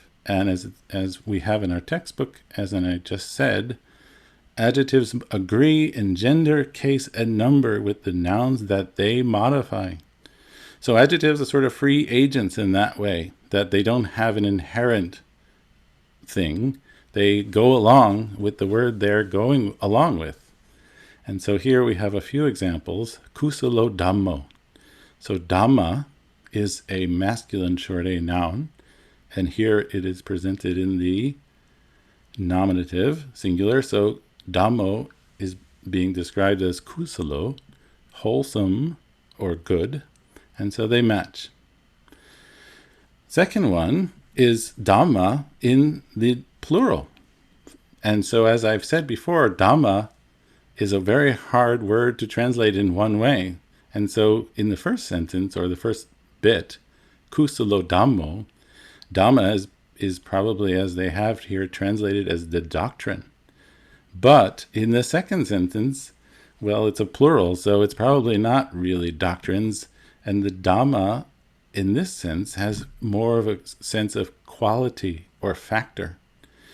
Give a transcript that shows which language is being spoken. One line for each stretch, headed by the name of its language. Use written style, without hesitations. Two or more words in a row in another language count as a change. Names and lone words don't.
English: And as we have in our textbook, as I just said, adjectives agree in gender, case, and number with the nouns that they modify. So adjectives are sort of free agents in that way, that they don't have an inherent thing. They go along with the word they're going along with. And so here we have a few examples.
Pali: Kusalo dhammo.
English: So dhamma is a masculine short A noun, and here it is presented in the nominative, singular. So dhammo is being described as kusalo, wholesome or good, and so they match. Second one is dhamma in the plural. And so as I've said before, dhamma is a very hard word to translate in one way. And so in the first sentence, or the first bit,
Pali: kusalo dhammo,
English: dhamma is probably, as they have here, translated as the doctrine. But in the second sentence, well, it's a plural, so it's probably not really doctrines. And the dhamma, in this sense, has more of a sense of quality or factor.